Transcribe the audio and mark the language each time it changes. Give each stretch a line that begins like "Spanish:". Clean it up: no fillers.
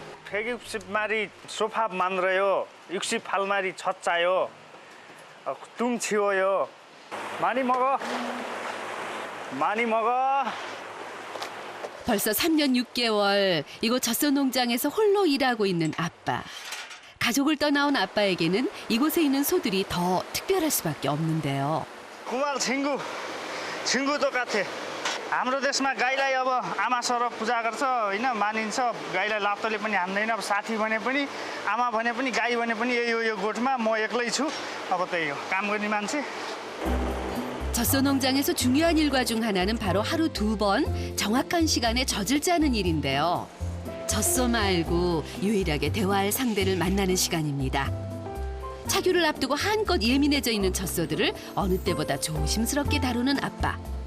Korean: 160마리 소파 만들어요. 68마리 젖 짜요. 둥 치워요. 많이 먹어. 많이 먹어. 벌써 3년 6개월 이곳 젖소 농장에서 홀로 일하고 있는 아빠. 가족을 떠나온 아빠에게는 이곳에 있는 소들이 더 특별할 수밖에 없는데요.
Nepali: कुमार छिङ्गु
Korean: 똑같아.
Nepali: हाम्रो देशमा गाईलाई अब आमा सरह पूजा गर्छ होइन मानिन्छ गाईलाई लाप्तोले पनि हान्दैन अब साथी भने पनि आमा भने पनि गाई भने पनि यो गोठमा म एक्लै छु अब त्यही हो काम गर्ने मान्छे.
Korean: 젖소 농장에서 중요한 일과 중 하나는 바로 하루 2번 정확한 시간에 젖을 짜는 일인데요. 젖소 말고 유일하게 대화할 상대를 만나는 시간입니다. 차규를 앞두고 한껏 예민해져 있는 젖소들을 어느 때보다 조심스럽게 다루는 아빠.